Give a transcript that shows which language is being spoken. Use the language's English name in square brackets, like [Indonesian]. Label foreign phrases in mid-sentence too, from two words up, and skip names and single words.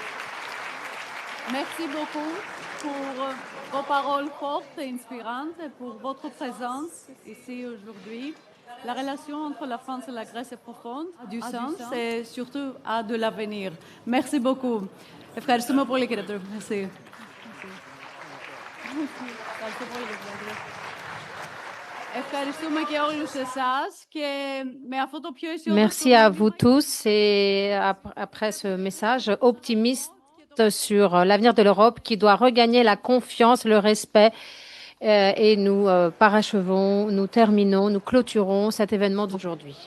[French] merci beaucoup pour vos paroles fortes et inspirantes et pour votre présence ici aujourd'hui. La relation entre la France et la Grèce est profonde, a du sens et surtout a de l'avenir. Merci beaucoup. [Greek] Ευχαριστούμε πολύ, κύριε Τρόπη. [French] Merci. [Greek] Ευχαριστώ πολύ, κύριε Πρόεδρε. [French] Merci à vous tous et après ce message optimiste sur l'avenir de l'Europe qui doit regagner la confiance, le respect et nous parachevons, nous terminons, nous clôturons cet événement d'aujourd'hui.